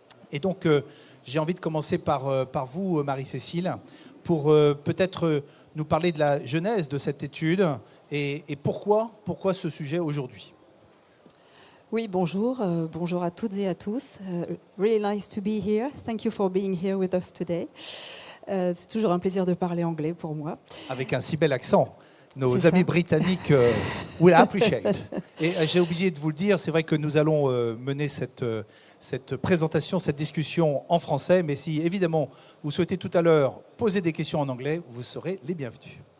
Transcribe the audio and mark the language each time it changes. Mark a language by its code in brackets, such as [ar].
[fr] Et donc, j'ai envie de commencer par vous, Marie-Cécile, pour peut-être nous parler de la genèse de cette étude et pourquoi ce sujet aujourd'hui. Oui, bonjour. Bonjour à toutes et à tous. [en] Really nice to be here. Thank you for being here with us today. [fr] C'est toujours un plaisir de parler anglais pour moi. Avec un si bel accent. Nos amis britanniques [en] will appreciate. [fr] Et j'ai oublié de vous le dire, c'est vrai que nous allons mener cette présentation, cette discussion en français, mais si évidemment vous souhaitez tout à l'heure poser des questions en anglais, vous serez les bienvenus.